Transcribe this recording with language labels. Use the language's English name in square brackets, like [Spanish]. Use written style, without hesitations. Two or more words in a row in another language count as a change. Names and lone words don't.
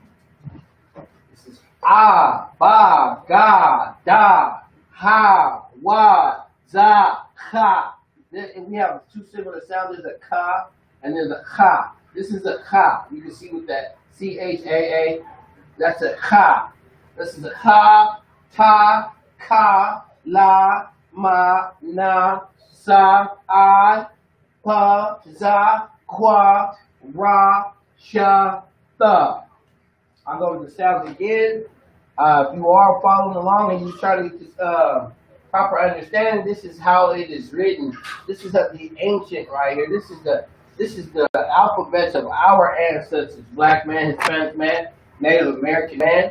[English] This is Ah, Ba, Ga, Da, Ha, Wa, Za, Ha. And we have two similar sounds. There's a Ka and there's a Cha. This is a Cha. You can see with that C-H-A-A. That's a Cha. This is a Ha, Ta, Ka, La, Ma, Na, Sa, I, Pa, Za, Kwa, Ra, Sha, Tha. I'll go with the sounds again. If you are following along and you try to get this proper understanding, this is how it is written. This is the ancient right here. This is the alphabets of our ancestors: black man, Hispanic man, Native American man.